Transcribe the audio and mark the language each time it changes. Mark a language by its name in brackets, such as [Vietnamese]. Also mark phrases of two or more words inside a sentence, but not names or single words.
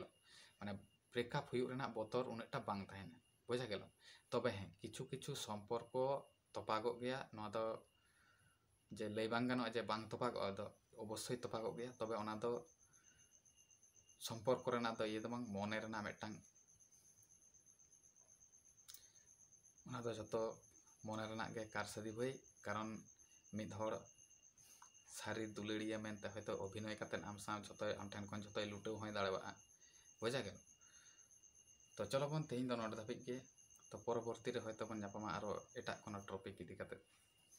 [Santali] माने ब्रेकअप हुयुग रेना बतर उनेटा बांग ताहेना [Bangla] বোঝা গেল। [Santali] तबे हें [Bangla] কিছু কিছু সম্পর্ক [Santali] तोपागो गया नोआ दो जे लई बांग गानोआ जे बांग तोपागो दो अवश्य तोपागो गया तबे ओना दो सम्पर्क रेना दो ये दो बांग मने रेना मिदटां ओना दो जतो मने रेना गे कारसादी भाई कारण मिद हड़ सारी दुलड़िया मेनते हयतो अभिनय कातेन आम साव जतो आम ठेन खन जतो लुटाव होय दाड़ेवा [Bangla] বোঝা গেল। [Santali] तो चलो बन तेहिन दो नोडे धाबिज गे तो परवर्ती रे हयतो बन नापामा आरो एटा [Bangla] কোনো টপিক [Santali] इदी काते।